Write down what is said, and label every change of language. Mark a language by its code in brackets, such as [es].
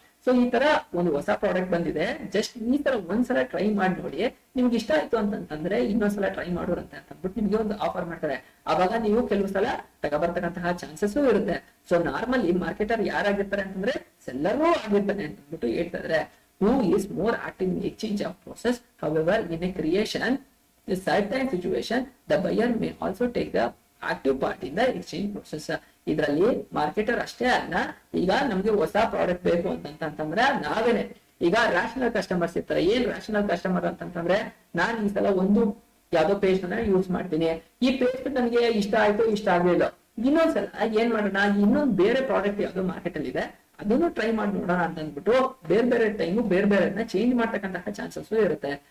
[kn] So ಈ ತರ ಒಂದು ಹೊಸ ಪ್ರಾಡಕ್ಟ್ ಬಂದಿದೆ, ಜಸ್ಟ್ ಈ ತರ ಒಂದ್ಸಲ ಟ್ರೈ ಮಾಡಿ ನೋಡಿ, ನಿಮ್ಗೆ ಇಷ್ಟ ಆಯ್ತು ಅಂತಂದ್ರೆ ಇನ್ನೊಂದ್ಸಲ ಟ್ರೈ ಮಾಡೋರಂತೆ ಅಂತ ಅಂದ್ಬಿಟ್ಟು ನಿಮ್ಗೆ ಒಂದು ಆಫರ್ ಮಾಡ್ತಾರೆ. ಅವಾಗ ನೀವು ಕೆಲವು ಸಲ ತಗೋಬರ್ತಕ್ಕಂತಹ ಚಾನ್ಸಸ್ ಇರುತ್ತೆ. ಸೊ ನಾರ್ಮಲಿ ಮಾರ್ಕೆಟರ್ ಯಾರಾಗಿರ್ತಾರೆ ಅಂತಂದ್ರೆ ಸೆಲ್ಲರೂ ಆಗಿರ್ತಾನೆ ಅಂತ ಅಂದ್ಬಿಟ್ಟು ಹೇಳ್ತಾ ಇದ್ರೆ. [en] Who is more active in exchange of process, however in a creation certain situation the buyer may also take the active part in the exchange process. [kn] ಇದರಲ್ಲಿ ಮಾರ್ಕೆಟರ್ ಅಷ್ಟೇ ಅಲ್ಲ, ಈಗ ನಮ್ಗೆ ಹೊಸ ಪ್ರಾಡಕ್ಟ್ ಬೇಕು ಅಂತಂದ್ರೆ ನಾವೇನೆ ಈಗ ರ್ಯಾಷನಲ್ ಕಸ್ಟಮರ್ಸ್ ಇರ್ತಾರೆ. ಏನ್ ರ್ಯಾಷನಲ್ ಕಸ್ಟಮರ್ ಅಂತಂದ್ರೆ, ನಾನ್ ಈ ಸಲ ಒಂದು ಯಾವ್ದೋ ಪೇಸ್ಟ್ ಅನ್ನ ಯೂಸ್ ಮಾಡ್ತೀನಿ, ಈ ಪೇಸ್ಟ್ ನನಗೆ ಇಷ್ಟ ಆಯ್ತು, ಇಷ್ಟ ಆಗ್ಲಿಲ್ಲ, ಇನ್ನೊಂದ್ಸಲ ಏನ್ ಮಾಡೋಣ, ಇನ್ನೊಂದು ಬೇರೆ ಪ್ರಾಡಕ್ಟ್ ಯಾವ್ದೋ ಮಾರ್ಕೆಟ್ ಅಲ್ಲಿ ಇದೆ ಅದನ್ನು ಟ್ರೈ ಮಾಡಿ ನೋಡೋಣ ಅಂತ ಅಂದ್ಬಿಟ್ಟು ಬೇರೆ ಬೇರೆ ಟೈಮು ಬೇರೆ ಬೇರೆ ಚೇಂಜ್ ಮಾಡ್ತಕ್ಕಂತಹ ಚಾನ್ಸಸ್ ಇರುತ್ತೆ.